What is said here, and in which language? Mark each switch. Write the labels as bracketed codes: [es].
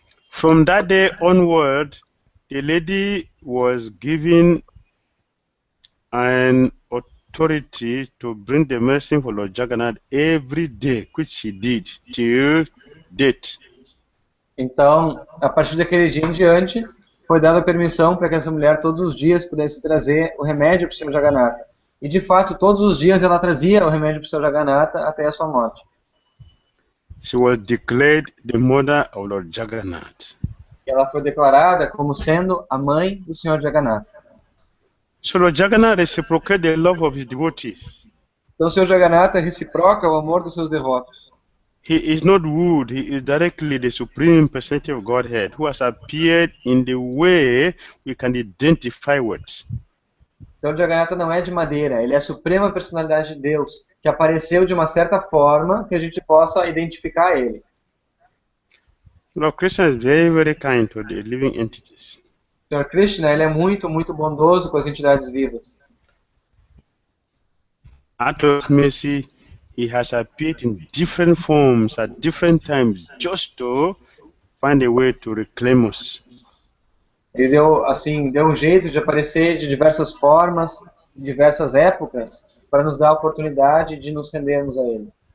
[en] From that day onward, the lady was given an authority to bring the medicine for Lord Jagannath every day, which she did till date. [pt] Então, a partir daquele dia em diante, foi dada permissão para que essa mulher todos os dias pudesse trazer o remédio para o Senhor Jagannatha. E de fato, todos os dias ela trazia o remédio para o Senhor Jagannatha até a sua morte. [en] She was declared the mother of Lord Jagannath. [pt] Ela foi declarada como sendo a mãe do Senhor Jagannatha. [en] So Lord Jagannath reciprocated the love of his devotees. [pt] Então o Senhor Jagannatha reciproca o amor dos seus devotos. [en] He is not wooed, he is directly the Supreme Personality of Godhead who has appeared in the way we can identify with. [pt] Então o Jagannatha não é de madeira, ele é a suprema personalidade de Deus, que apareceu de uma certa forma que a gente possa identificar ele. [en] Lord Krishna is very, very kind to the living entities. [pt] O Sr. Krishna, ele é muito, muito bondoso com as entidades vivas. [en] Out of mercy, he has appeared in different forms at different times just to find a way to reclaim us. [pt] Ele deu um jeito de aparecer de diversas formas, em diversas épocas, para nos dar a oportunidade de nos rendermos a ele.